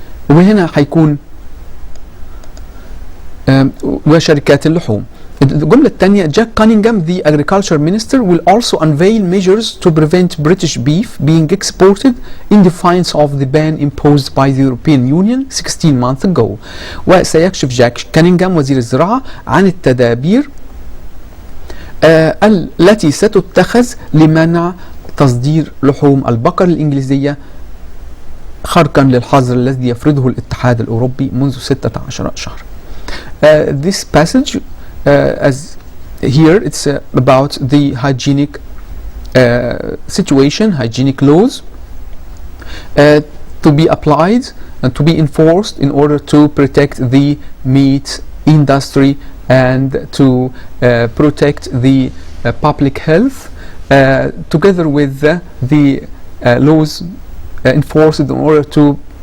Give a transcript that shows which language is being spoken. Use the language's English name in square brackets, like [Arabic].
[Arabic] وهنا هيكون وشركات اللحوم. الجملة الثانية [English] Jack Cunningham the agriculture minister will also unveil measures to prevent British beef being exported in defiance of the ban imposed by the European Union 16 months ago. [Arabic] وسيكشف جاك كانينغهام وزير الزراعة عن التدابير التي ستتخذ لمنع تصدير لحوم البقر الإنجليزية خرقا للحظر الذي يفرضه الاتحاد الأوروبي منذ 16 شهر. [English] This passage as here it's about the hygienic situation, hygienic laws to be applied and to be enforced in order to protect the meat industry and to protect the public health together with the laws enforced in order to